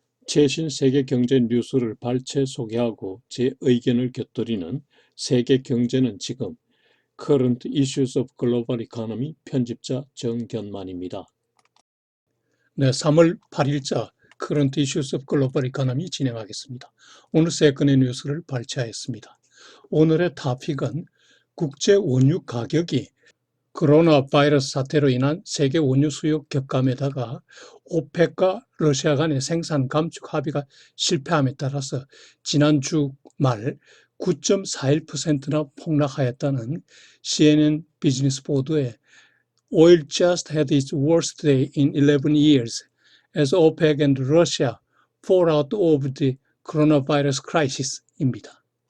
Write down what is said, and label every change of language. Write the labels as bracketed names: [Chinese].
[Korean] 최신 세계 경제 뉴스를 발췌 소개하고 제 의견을 곁들이는 세계 경제는 지금 Current Issues of Global Economy 편집자 정견만입니다. 네, 3월 8일자 Current Issues of Global Economy 진행하겠습니다. 오늘 세 건의 뉴스를 발췌하였습니다. 오늘의 토픽은 국제 원유 가격이 코로나 바이러스 사태로 인한 세계 원유 수요 격감에다가 오펙과 러시아 간의 생산 감축 합의가 실패함에 따라서 지난주 말 9.41%나 폭락하였다는 CNN 비즈니스 보도에 [English] Oil just had its worst day in 11 years as OPEC and Russia fall out of the coronavirus crisis [Korean] 입니다.